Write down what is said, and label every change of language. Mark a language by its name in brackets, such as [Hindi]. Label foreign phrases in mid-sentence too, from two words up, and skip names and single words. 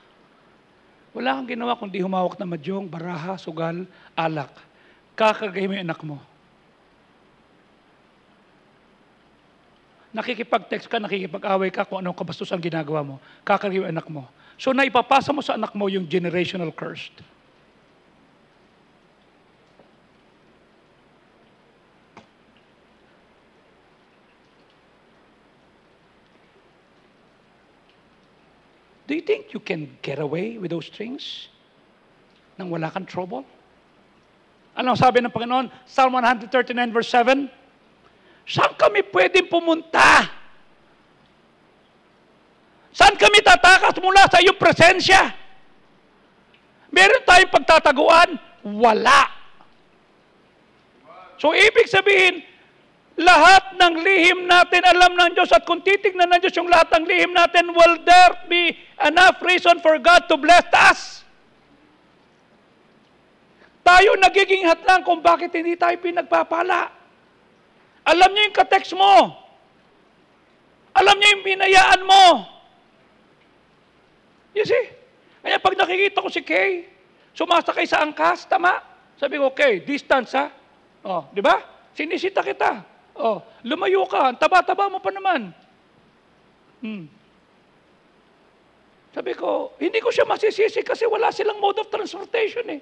[Filipino] Wala kang ginawa kundi humawak na madyong, baraha, sugal, alak. Kakagay mo yung anak mo. Nakikipag-text ka, nakikipag-away ka kung anong kabastos ang ginagawa mo. Kakagay yung anak mo. So naipapasa mo sa anak mo yung [English] generational cursed. Do you think you can get away with those things [Filipino] nang wala kang [English] trouble? [Filipino] Ano sabi ng Panginoon? Psalm 139 verse 7. Saan kami pwedeng pumunta? Saan kami tatakas mula sa iyong presensya? Meron tayong pagtataguan? Wala. So ibig sabihin, lahat ng lihim natin alam ng Diyos at kung titignan ng Diyos yung lahat ng lihim natin, [English] will there be enough reason for God to bless us? [Filipino] tayo nagiging hadlang kung bakit hindi tayo pinagpapala. Alam niyo yung ka-text mo. Alam niyo yung binayaan mo. [English] You see? [Filipino] Kaya pag nakikita ko si Kay, sumasakay sa angkas, tama? Sabi ko, okay, distance ha? Oh, di ba? Sinisita kita. Oh, lumayo ka. Taba-taba mo pa naman. Sabi ko, hindi ko siya masisisi kasi wala silang [English] mode of transportation [Filipino] eh.